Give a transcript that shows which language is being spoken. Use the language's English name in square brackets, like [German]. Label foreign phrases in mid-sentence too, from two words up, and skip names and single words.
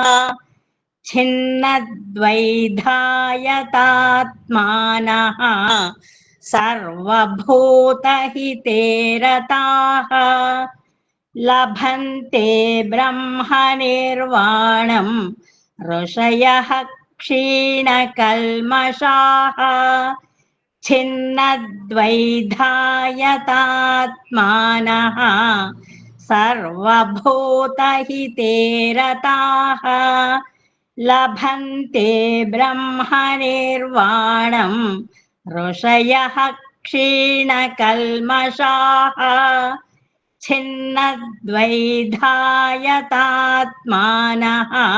[Sanskrit] ఛిన్నద్వైధాయతాత్మానః సర్వభూతహితే రతాః లభంతే బ్రహ్మ నిర్వాణం ఋషయః క్షీణకల్మషాః छिन्नद्वैधायतात्मानः सर्वभूतहिते रताः लभन्ते ब्रह्मनिर्वाणं ऋषयः क्षीणकल्मषाः छिन्नद्वैधायतात्मानः